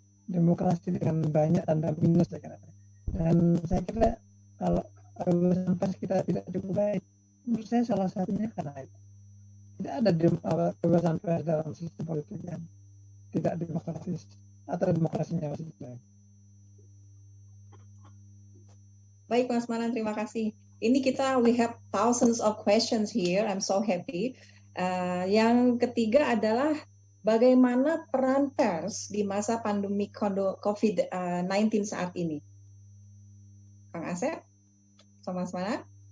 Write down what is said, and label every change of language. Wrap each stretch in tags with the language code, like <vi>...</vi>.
<id>Demokrasi dengan banyak tanda minus saya kira. Dan saya kira kalau kebebasan pers kita tidak cukup baik, menurut saya salah satunya karena itu. Tidak ada kebebasan pers dalam sistem politik yang tidak demokratis atau demokrasinya masih baik. Baik Mas Manan, terima kasih. Ini</id> <en>we have thousands of questions here. I'm so happy.</en> <id>Yang ketiga adalah bagaimana peran pers di masa pandemi COVID-19 saat ini? Kang Asep, sama Mas Manan?</id>